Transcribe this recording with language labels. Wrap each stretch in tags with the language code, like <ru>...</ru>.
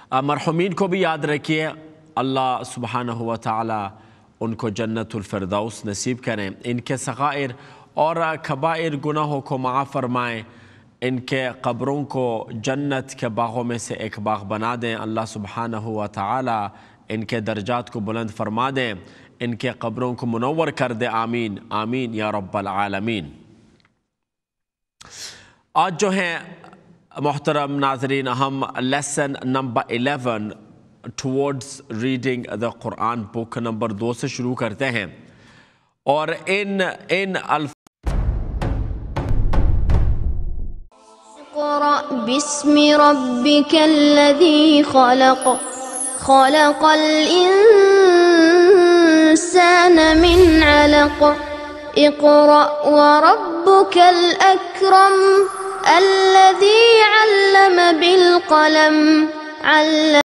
<ur>مرحومین کو بھی یاد رکھیے, اللہ سبحانہ و تعالی ان کو جنت الفردوس نصیب کریں, ان کے صغائر اور کبائر گناہوں کو معاف فرمائیں, ان کے قبروں کو جنت کے باغوں میں سے ایک باغ بنا دیں. اللہ سبحانہ و تعالی ان کے درجات کو بلند فرما دیں, ان کے قبروں کو منور کر دے. آمین آمین یا رب العالمین. آج جو ہیں محترم ناظرین, ہم lesson number 11 towards reading the Quran book number 2 سے شروع کرتے ہیں, اور ان</ur> <ar>اقرأ باسم ربك الذي خلق خلق الإنسان من علق اقرأ وربك الأكرم الذي علم بالقلم علم</ar>